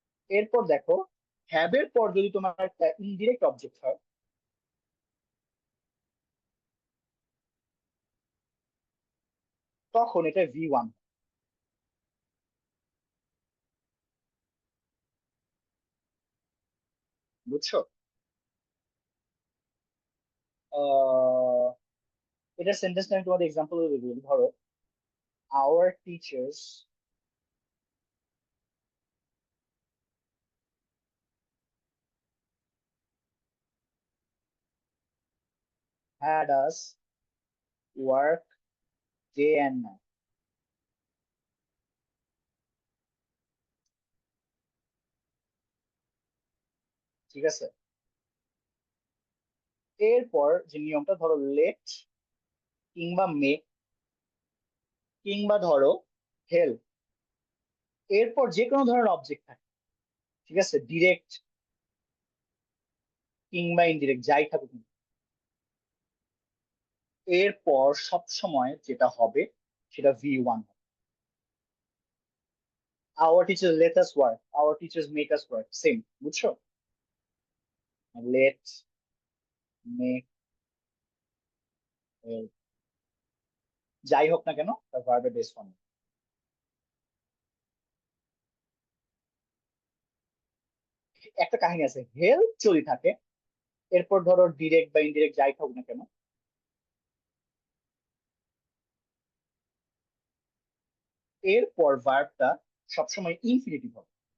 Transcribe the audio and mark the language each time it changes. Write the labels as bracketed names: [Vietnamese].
[Bangla] এরপর দেখো, হ্যাভ এর পর যদি তোমার একটা ইনডিরেক্ট অবজেক্ট হয়, তখন এটা ভি ওয়ান। বুঝছো? আহ এটার সেন্টেন্সটা আমি তোমাদের এক্সাম্পল দিই। ধরো, [English] our teachers had us work day and night. [Bangla] ঠিক আছে? এরপর যে নিয়মটা, ধরো লেট কিংবা মেক কিংবা ধরো হেল্প, এরপর যে কোনো ধরনের অবজেক্ট থাকে, ঠিক আছে, ডিরেক্ট কিংবা ইনডিরেক্ট যাই থাকুক না, এরপর সব সময় যেটা হবে সেটা V1 হবে। [English] our teachers let us work, our teachers make us work, সেম। [Bangla] বুঝছো? লেট, মেক, যাই হোক না কেন তার ভার্বের বেস ফর্ম। একটা কাহিনী আছে, হেল্প যদি থাকে এরপর ধরো ডিরেক্ট বা ইনডিরেক্ট যাই থাকুক না কেন, এরপর ভার্বটা সবসময় ইনফিনিটিভ হবে।